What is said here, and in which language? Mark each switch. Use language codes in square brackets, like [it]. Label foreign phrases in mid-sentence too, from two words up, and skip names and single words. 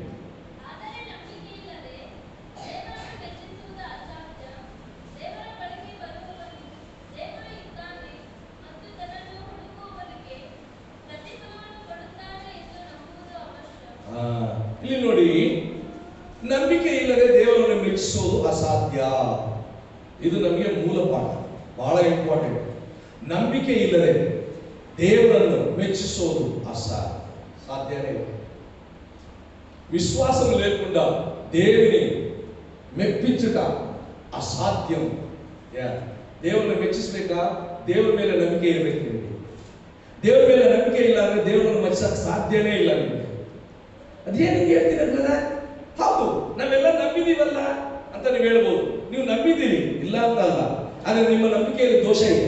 [kn] ಇಲ್ಲಿ ನೋಡಿ, ನಂಬಿಕೆ ಇಲ್ಲದೆ ದೇವರನ್ನು ಮೆಚ್ಚಿಸೋದು ಅಸಾಧ್ಯ. ಇದು ನಮಗೆ ಮೂಲ ಪಾಠ, ಬಹಳ ಇಂಪಾರ್ಟೆಂಟ್. ನಂಬಿಕೆ ಇಲ್ಲದೆ ದೇವರನ್ನು ಮೆಚ್ಚಿಸೋದು ಸಾಧ್ಯನೇ ಇಲ್ಲ. [te] విశ్వాసం లేకుండా దేవుని మెప్పించుట అసాధ్యం. [kn] దేవుని మెಚ್ಚಿಸಬೇಕಾ? ದೇವರ ಮೇಲೆ ನಂಬಿಕೆ ಇರಬೇಕು ನಿಮಗೆ. ದೇವರ ಮೇಲೆ ನಂಬಿಕೆ ಇಲ್ಲ ಅಂದ್ರೆ ದೇವರನ್ನು ಮೆಚ್ಚಕ್ಕೆ ಸಾಧ್ಯನೇ ಇಲ್ಲ ನಿಮಗೆ. ಅದೇನು ಹೇಳ್ತೀರಲ್ಲ? ಹೌದು, ನಾವೆಲ್ಲ ನಂಬಿದೀವಲ್ಲ ಅಂತ ನೀವು ಹೇಳ್ಬೋದು. ನೀವು ನಂಬಿದ್ದೀರಿ, ಇಲ್ಲ ಅಂತ ಅಲ್ಲ. ಆದ್ರೆ ನಿಮ್ಮ ನಂಬಿಕೆಯಲ್ಲಿ ದೋಷ ಇದೆ.